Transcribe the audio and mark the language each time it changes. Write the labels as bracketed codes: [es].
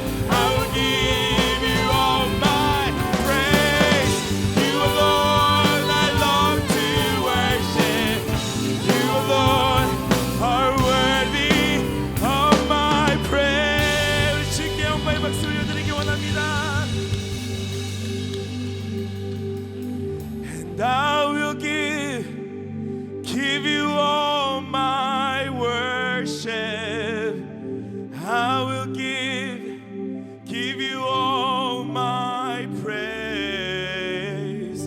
[en] I will give you all my praise. You alone I long to worship. You alone are worthy of my praise. [ko] 주께 영광의 박수 올려드리기 원합니다. [en] And I will give you all my worship. I will give you all my praise.